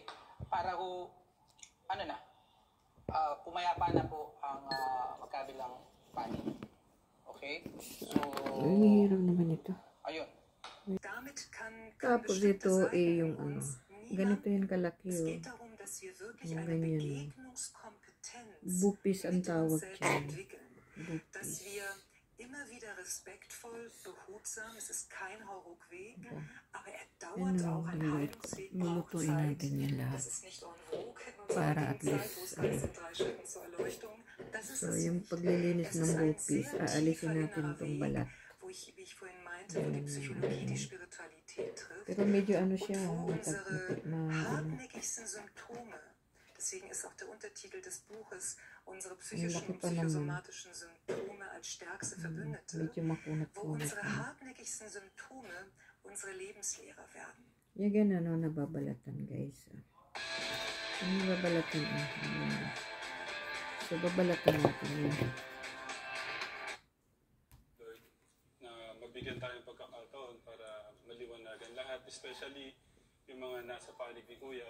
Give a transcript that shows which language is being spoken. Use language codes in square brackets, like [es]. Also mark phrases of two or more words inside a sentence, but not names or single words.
[tl] Para po, pumayapa na po ang magkabilang panig. Okay? So, hirap naman ito. ayun. Tapos ito yung ganito yung kalaki yung ganyan. Bupis ang tawag dyan. Bupis. [de] Immer wieder respektvoll, behutsam, es ist kein Hauruck-Weg, aber er dauert auch ein Heilungsweg, braucht [tl] Lulutuin [de] Zeit, [tl] natin yan lahat. [de] das ist nicht [fr] en vogue, [de] hätten wir [tl] Para [de] sagen, [en] at least, [de] Zeit, wo es heißt, in 3 Schritten zur Erleuchtung, das ist [tl] so [de] es [tl] yung [de] nicht. [tl] paglilinis [de] Es [tl] ng [de] ist ein [tl] bupis, [de] sehr [tl] aalisin [de] tiefer [tl] natin [de] innerer [tl] itong [de] Weg, [tl] balat. [de] wie ich vorhin meinte, wo die Psychologie die Spiritualität trifft [tl] Pero medyo [de] und [tl] siya, [de] wo unsere [tl] na [de] hartnäckigsten Symptome, deswegen ist auch der Untertitel des Buches, unsere psychischen und [tl] pa naman. [de] psychosomatischen Symptome als stärkste Verbündete, [tl] Medyo makunat [de] wo [tl] po. [de] unsere hartnäckigsten Symptome unsere Lebenslehrer werden. [tl] Yung ganun, nababalatan guys. Nababalatan. So, babalatan natin yun. Na mabigyan tayong pagkakataon para maliwanagan lahat, especially yung mga nasa panig ni Kuya.